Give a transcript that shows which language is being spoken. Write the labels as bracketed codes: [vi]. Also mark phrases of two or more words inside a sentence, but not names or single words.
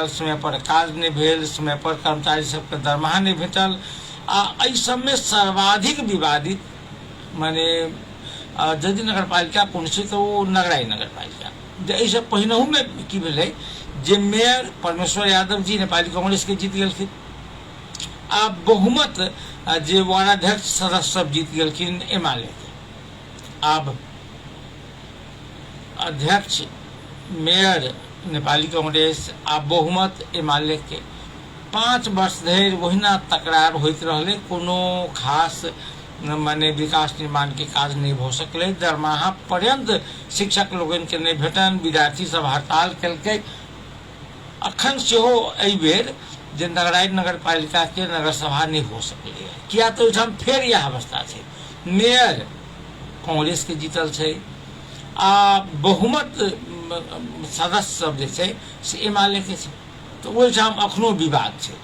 [mai] समय पर काज नहीं भेल, समय पर कर्मचारी सबके दरमाहा नहीं भेटल, एहि सब में सर्वाधिक विवादित माने यदि नगरपालिका पुनसी तो वो नगराई नगरपालिका ऐसे पहिनहु में की भेलै जे मेयर परमेश्वर यादव जी नेपाली कांग्रेस के जीत गेलखिन आ बहुमत जे वार्डाध्यक्ष सदस्य सब जीत गेलखिन एमाले के। आब अध्यक्ष मेयर नेपाली कांग्रेस आ बहुमत एमाले के 5 वर्ष धरि ओहिना तकरार होइत रहले, कोनो खास माने विकास निर्माण के काज नहीं हो सकले, दरमाहा पर्यंत शिक्षक लोगन के नहीं भेटन, विद्यार्थी सब हड़ताल केलकै। अखन सेहो एहि बेर जे नगराई नगरपालिका के नगर सभा नहीं हो सकले, किया तो ओहिठाम फेर यह अवस्था छै, मेयर कांग्रेस के जीतल छै आ बहुमत सदस्य सब जे छै से एमाले के छै, तो ओहिठाम अखनो विवाद छै।